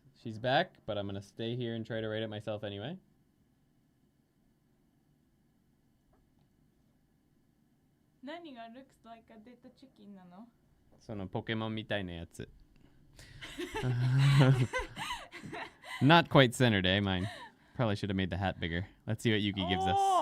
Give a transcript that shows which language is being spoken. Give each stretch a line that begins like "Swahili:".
English: She's back, but I'm gonna stay here and try to write it myself anyway.
Japanese: 何が
English: looks like a dead chicken
Japanese: なの？そのポケモンみたいなやつ。
English: Not quite centered, eh, mine? Probably should have made the hat bigger. Let's see what Yuki gives us.